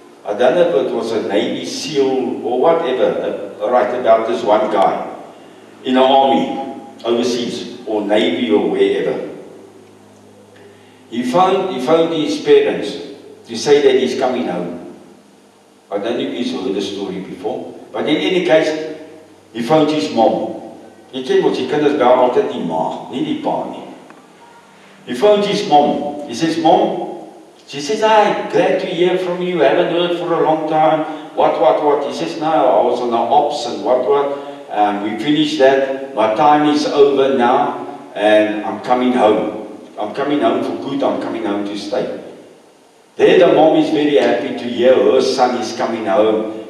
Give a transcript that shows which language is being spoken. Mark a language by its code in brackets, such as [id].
[en] I don't know if it was a Navy SEAL or whatever, right, about this one guy in an army, overseas, or Navy or wherever. He phoned his parents to say that he's coming home. I don't know if he's heard the story before, but in any case, he phoned his mom. [af] Jy ken mos, die kinders bel altyd die ma, nie die pa nie. [en] He phoned his mom. He says, Mom, she says, hi, glad to hear from you, haven't heard for a long time. What? He says, no, I was on the ops and what. We finished that. My time is over now, and I'm coming home. I'm coming home for good. I'm coming home to stay. There, the mom is very happy to hear her son is coming home.